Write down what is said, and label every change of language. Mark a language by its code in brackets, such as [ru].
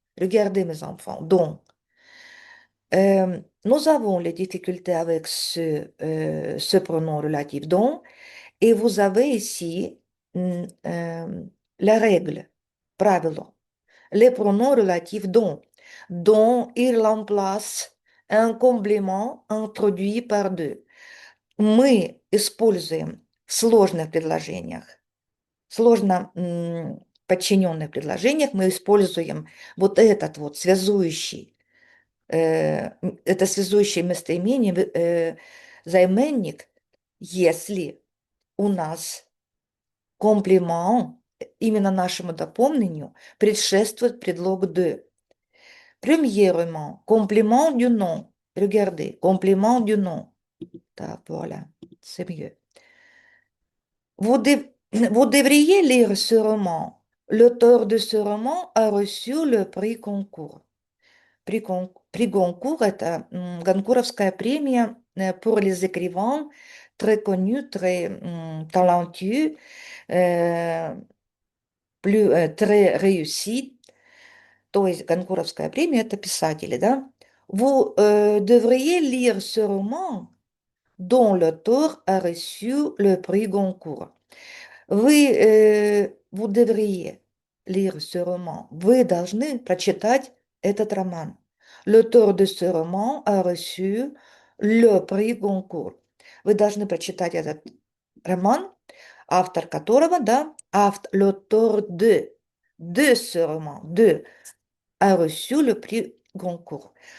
[fr] Regardez mes enfants, dont. Nous avons les difficultés avec ce pronom relatif dont et vous avez ici la règle, [ru] правило. [fr] Les pronoms relatifs dont, dont il remplace un complément introduit par deux. [ru] Мы используем в сложных предложениях, сложно подчиненных предложениях, мы используем вот этот вот связующий, это связующее местоимение, займенник, если у нас комплимент именно нашему дополнению предшествует предлог de. [fr] Premièrement, complément du nom. Regardez, complément du nom. Так, voilà, c'est mieux. Vous devriez lire ce roman. L'auteur de ce roman a reçu le prix Goncourt. Prix Goncourt est [ru] Goncourtовская премия [fr] pour les écrivains très connus, très talentueux, euh, très réussis. [ru] То есть Goncourtовская премия — это писатели, да? [fr] Vous devriez lire ce roman dont l'auteur a reçu le prix Goncourt. Vous devriez lire ce roman. [ru] Вы должны прочитать этот роман. [fr] L'auteur de ce roman a reçu le prix Goncourt. [ru] Вы должны прочитать этот роман, автор которого, да, [fr] l'auteur de ce roman, a reçu le prix Goncourt.